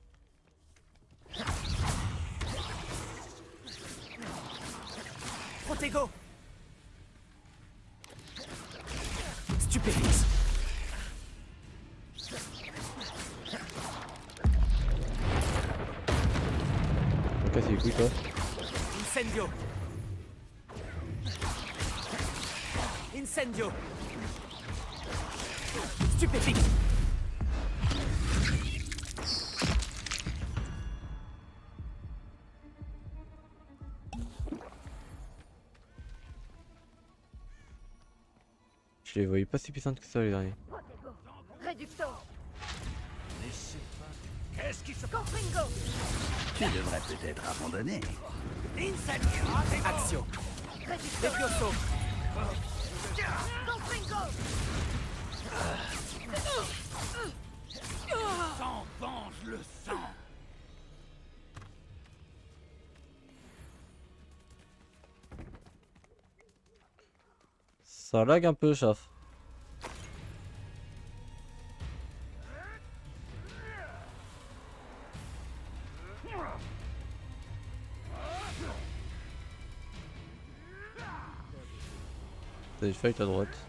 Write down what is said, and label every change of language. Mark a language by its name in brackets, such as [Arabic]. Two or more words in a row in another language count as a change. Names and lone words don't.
[French] Protego. Stupéfixe. Ok, c'est les couilles toi. Incendio. Incendio. Stupéfixe. Je les voyais pas si puissantes que ça les derniers. Réducto. Qu'est-ce qui se passe? Confringo. Tu devrais peut-être abandonner. Incendio. Action. Réducto. Levioso. Confringo. Sang venge le sang. Ça lag un peu, chaf. T'as des fights à droite.